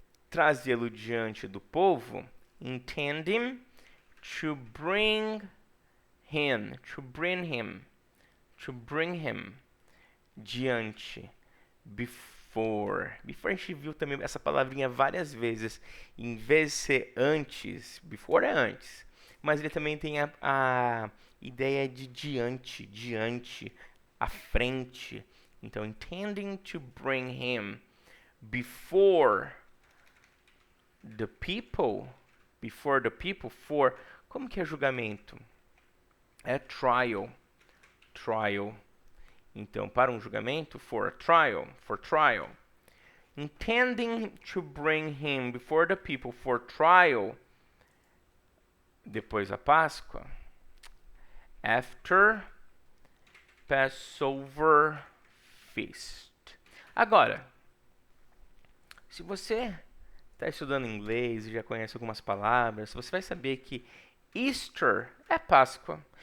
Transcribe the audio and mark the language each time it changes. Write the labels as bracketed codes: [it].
[pt] Trazê-lo diante do povo. [en] Intending to bring him, to bring him, to bring him, diante, before. [pt] Before a gente viu também essa palavrinha várias vezes. Em vez de ser antes, before é antes. Mas ele também tem a ideia de diante, diante, à frente. [en] Então, intending to bring him before the people, for, [pt] como que é julgamento? É trial, trial. Então, para um julgamento, [en] for trial. Intending to bring him before the people for trial, [pt] depois da Páscoa, [en] after Passover feast. [pt] Agora, se você está estudando inglês e já conhece algumas palavras, você vai saber que Easter é Páscoa.